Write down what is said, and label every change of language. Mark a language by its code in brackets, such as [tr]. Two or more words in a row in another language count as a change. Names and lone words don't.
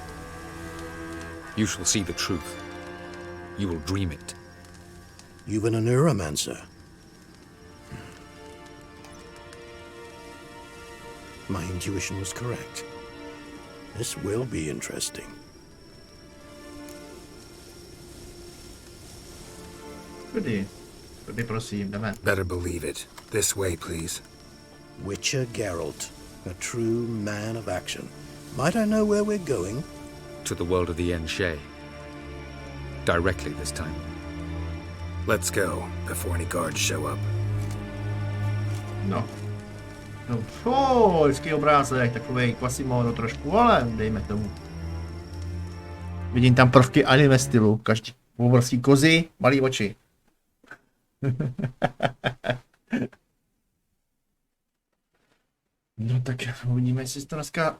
[en] You shall see the truth. You will dream it. You've been a neuromancer. My intuition was correct. This will be interesting. [cs] prosím, jdeme. [en] Better believe it. This way, please. Witcher Geralt, a true man of action. Might I know where we're going? To the world of the Enshe. Directly this time. Let's go, before any guards show up. [cs] No. No, hezký obrázek, takovej Quasimodo trošku, ale dejme tomu. Vidím tam prvky anime stylu, každý obrovský kozy, malý oči. No tak uvidíme, jestli to dneska...